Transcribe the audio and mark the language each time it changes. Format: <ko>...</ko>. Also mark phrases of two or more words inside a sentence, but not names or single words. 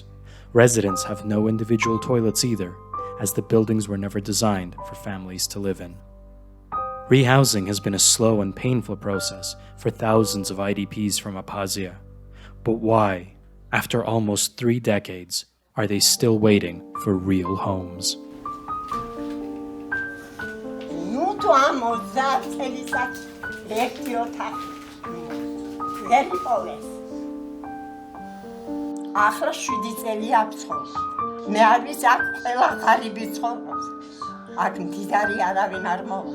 <en>Residents have no individual toilets either, as the buildings were never designed for families to live in. Rehousing has been a slow and painful process for thousands of IDPs from Abkhazia. But why, after almost 3 decades, are they still waiting for real homes?</en> <ka>ახლა 7 წელი აფცხოვს. მე არ ვიცი აქ ყველა ღარიბი ცხოვრობს. აქ მდიდარი არავინ არ მოვა.</ka>